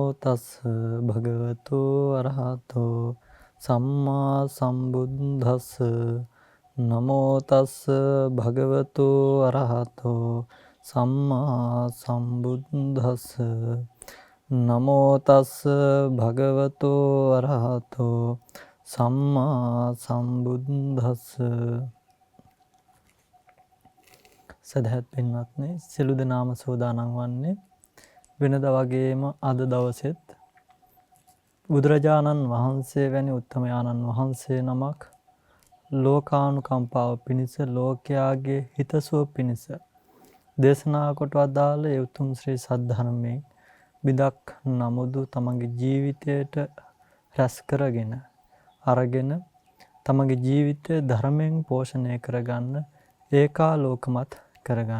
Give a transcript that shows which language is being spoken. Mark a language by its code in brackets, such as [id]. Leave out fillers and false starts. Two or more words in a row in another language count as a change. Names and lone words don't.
[pi] තස්ස භගවතු අරහතෝ සම්මා සම්බුද්දස්ස නමෝ තස්ස භගවතු අරහතෝ සම්මා සම්බුද්දස්ස නමෝ තස්ස භගවතු අරහතෝ සම්මා සම්බුද්දස්ස. [si] සදහත් පින්වත්නි, සියලු දෙනාම සෝදානම් වන්නේ වෙනදා වගේම අද දවසෙත් බුදුරජාණන් වහන්සේ වැනි උත්තමයාණන් වහන්සේ නමක් ලෝකානුකම්පාව පිණිස, ලෝකයාගේ හිතසුව පිණිස දේශනා කොට වදාළ ඒ උතුම් ශ්‍රී සද්ධර්මයෙන් බිදක් නමුදු තමන්ගේ ජීවිතයට රැස් කරගෙන අරගෙන තමන්ගේ ජීවිතය ධර්මයෙන් පෝෂණය කරගන්න, ඒකාලෝකමත් කරගන්න.